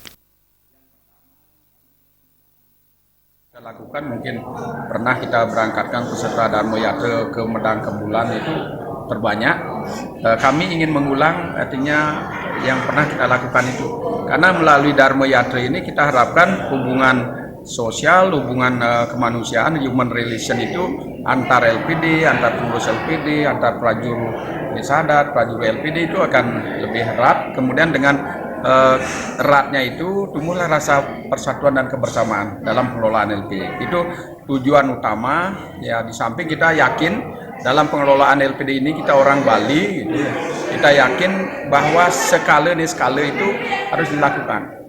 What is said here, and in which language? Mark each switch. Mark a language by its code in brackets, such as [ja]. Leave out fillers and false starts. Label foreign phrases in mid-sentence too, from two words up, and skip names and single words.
[id] Kita lakukan mungkin pernah kita berangkatkan peserta Dharma Yatra ke Medang Kembulan itu terbanyak. Kami ingin mengulang artinya yang pernah kita lakukan itu. Karena melalui Dharma Yatra ini kita harapkan hubungan sosial, hubungan kemanusiaan, [en] human relation [id] itu antar LPD, antar pengurus LPD, antar prajurit desa adat, prajurit LPD itu akan lebih erat. Kemudian dengan eratnya itu tumbuhlah rasa persatuan dan kebersamaan dalam pengelolaan LPD. Itu tujuan utama. Ya, di samping kita yakin dalam pengelolaan LPD ini kita orang Bali, gitu, kita yakin bahwa skala itu harus dilakukan.